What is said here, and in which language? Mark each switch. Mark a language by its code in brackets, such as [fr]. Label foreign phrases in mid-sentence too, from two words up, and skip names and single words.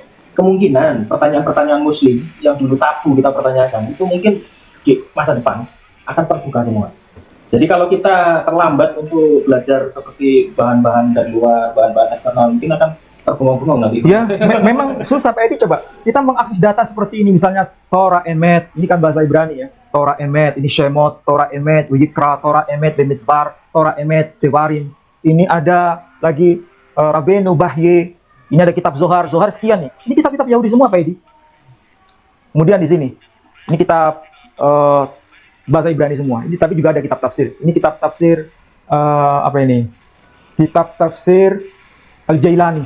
[id] Kemungkinan pertanyaan-pertanyaan Muslim yang dulu tabu kita pertanyakan itu mungkin di masa depan akan terbuka semua. Jadi kalau kita terlambat untuk belajar seperti bahan-bahan dari luar, bahan-bahan eksternal, mungkin akan Terbengong-bengong nanti. Ya, memang susah Pak Edi. Coba kita mengakses data seperti ini, misalnya Torah Emet, ini kan bahasa Ibrani ya. Torah Emet, ini Shemot, Torah Emet, Wikra, Torah Emet, Bemidbar, Torah Emet, Devarim. Ini ada lagi Rabenu, Bahye. Ini ada kitab Zohar, Zohar sekian nih. Ini kitab-kitab Yahudi semua Pak Edi. Kemudian di sini, ini kitab bahasa Ibrani semua. Ini tapi juga ada kitab tafsir. Ini kitab tafsir apa ini? Kitab tafsir Al-Jailani.